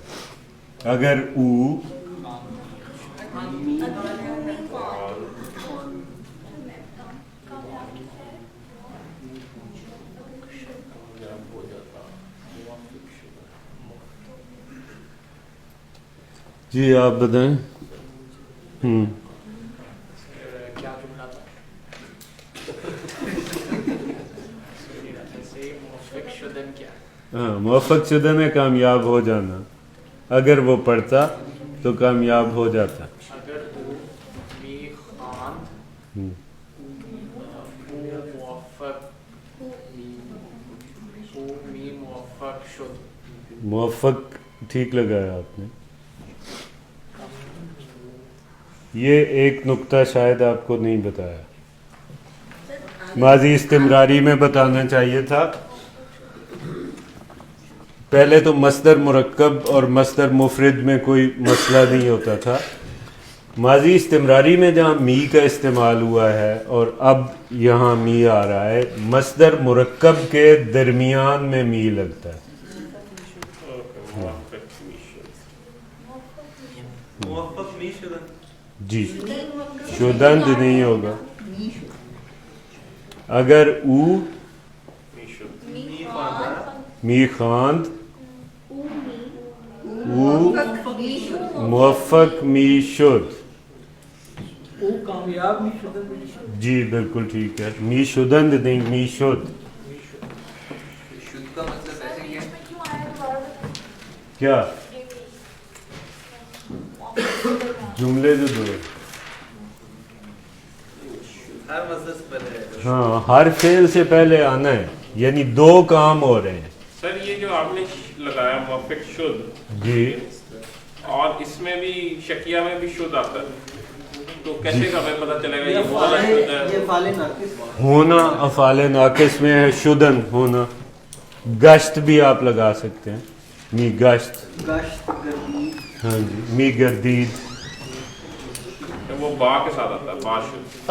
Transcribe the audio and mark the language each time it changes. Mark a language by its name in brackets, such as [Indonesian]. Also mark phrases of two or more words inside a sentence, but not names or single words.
[Persian] اگر او [Urdu] جی آپ بتائیں. کیا جملہ تھا؟ [Persian] موفق شدن [Urdu] کیا؟ ہاں [Persian] موفق شدن [Urdu] ہے کامیاب ہو جانا. اگر وہ پڑھتا تو کامیاب ہو جاتا. اگر وہ [Persian] می خواند موفق شد. [Urdu] موفق ٹھیک لگایا آپ نے. یہ ایک نقطہ شاید آپ کو نہیں بتایا. ماضی استمراری میں بتانا چاہیے تھا. پہلے تو مصدر مرکب اور مصدر مفرد میں کوئی مسئلہ نہیں ہوتا تھا. ماضی استمراری میں جہاں می کا استعمال ہوا ہے اور اب یہاں می آ رہا ہے, مصدر مرکب کے درمیان میں می لگتا ہے. جی شدند نہیں ہوگا. [Persian] اگر او می خواند او موفق می شد. [Urdu] جی بالکل ٹھیک ہے. [Persian] می شدند [Urdu] نہیں [Persian] می شد. [Urdu] شد کا مطلب ایسے کیا جملے جو دو ہر مصدر سے پہلے. ہاں ہر فعل سے پہلے آنا ہے. یعنی دو کام ہو رہے ہیں. سر یہ جو آپ نے لگایا [Persian] موفق شد, [Urdu] جی اور اس میں بھی شکیہ میں بھی شد آتا ہے, تو کیسے ہمیں پتہ چلے گا یہ والا شد ہے؟ یہ فعال ناقص ہونا افعال ناقص میں ہے. شدن ہونا. گشت بھی آپ لگا سکتے ہیں. [Persian] می گشت. گشت گردید. [Urdu] ہاں جی [Persian] می گردید. [Urdu] وہ با کے ساتھ آتا ہے, [Persian] با شد.